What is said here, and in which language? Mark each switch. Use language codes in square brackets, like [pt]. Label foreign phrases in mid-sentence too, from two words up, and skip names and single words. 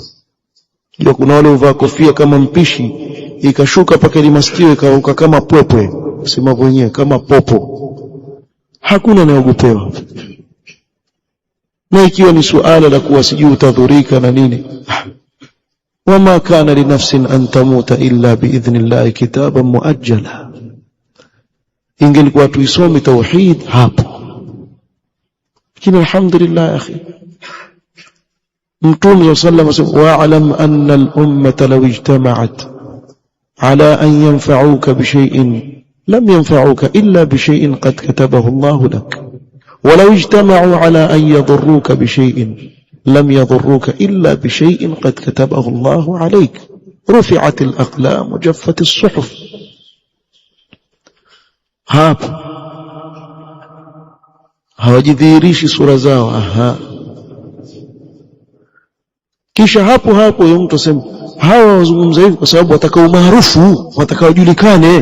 [sw] Ndio kuna wale uvaa kofia kama mpishi ikashuka paka ile masikio ikauka kama pwepwe, sema wenyewe kama popo. Hakuna anayeogopewa. Na ikiwa ni suala la kuwa sijui utadhurika na nini, [ar] وما كان لنفس أن تموت إلا بإذن الله كتابا مؤجلا. [sw] Ingelikuwa tuisome tauhid hapo. [ar] Lakini الحمد لله أخي, Mtume صلى الله عليه وسلم واعلم أن الأمة لو اجتمعت على أن ينفعوك بشيء لم ينفعوك إلا بشيء قد كتبه الله لك ولو اجتمعوا على أن يضروك بشيء لم يضروك إلا بشيء قد كتبه الله عليك. رفعت الأقلام وجفت الصحف. [sw] Hapo hawajidhihirishi sura zao. Kisha hapo yeye mtu asema hawa wazungumza hivi kwa sababu wataka umaarufu, wataka wajulikane.